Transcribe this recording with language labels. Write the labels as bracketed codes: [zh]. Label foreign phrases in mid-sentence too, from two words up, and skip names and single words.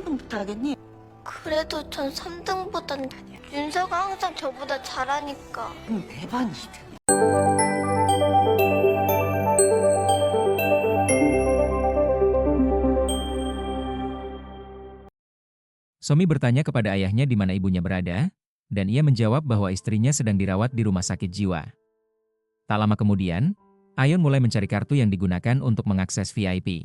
[ko] 알겠니? 그래도 전 3등보단 윤서가 항상 저보다 잘하니까. 대반이다. [id] Somi bertanya kepada ayahnya di mana ibunya berada, dan ia menjawab bahwa istrinya sedang dirawat di rumah sakit jiwa. Tak lama kemudian, Ayon mulai mencari kartu yang digunakan untuk mengakses VIP.